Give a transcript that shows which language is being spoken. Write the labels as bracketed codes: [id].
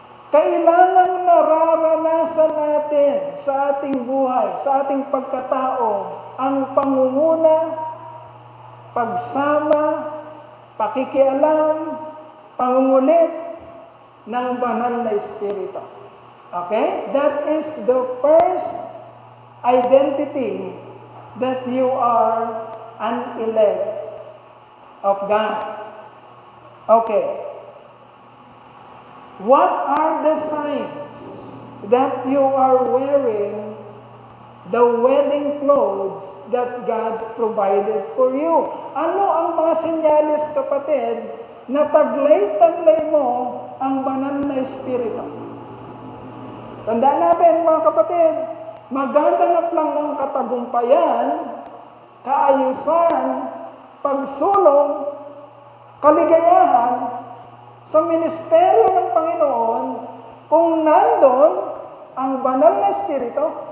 [tl] Kailangan nararanasan natin sa ating buhay, sa ating pagkatao, ang pangunguna, pagsama, pakikialam, pangungulit ng banal na Espiritu. [en] Okay? That is the first identity that you are an elect of God. Okay. What are the signs that you are wearing the wedding clothes that God provided for you? [tl] Ano ang mga senyales, kapatid, na taglay-taglay mo ang banal na Espiritu? Tandaan natin, mga kapatid, magaganap lang ang katagumpayan, kaayusan, pagsulong, kaligayahan sa ministeryo ng Panginoon kung nandun ang banal na Espiritu,